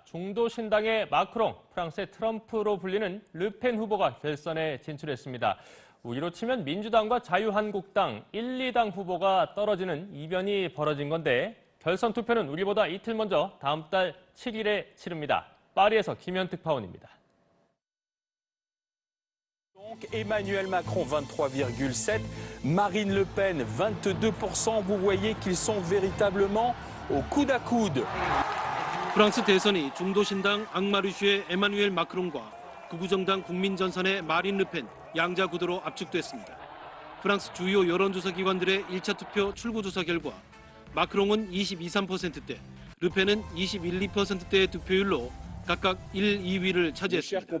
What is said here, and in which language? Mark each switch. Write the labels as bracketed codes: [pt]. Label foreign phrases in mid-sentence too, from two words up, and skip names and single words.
[ko] 중도 신당의 마크롱, 프랑스의 트럼프로 불리는 르펜 후보가 결선에 진출했습니다. 우리로 치면 민주당과 자유한국당 1, 2당 후보가 떨어지는 이변이 벌어진 건데 결선 투표는 우리보다 이틀 먼저 다음 달 7일에 치릅니다. 파리에서 김현특 파원입니다. [fr] Emmanuel Macron 23,7%, Marine Le Pen 22%. Vous voyez qu'ils sont véritablement au coude à coude. [ko] 프랑스 대선이 중도 신당 앙마르슈의 에마누엘 마크롱과 극우정당 국민전선의 마린 르펜 양자 구도로 압축됐습니다. 프랑스 주요 여론조사 기관들의 1차 투표 출구조사 결과 마크롱은 22~23%대, 르펜은 21~2%대의 득표율로 각각 1, 2위를 차지했습니다.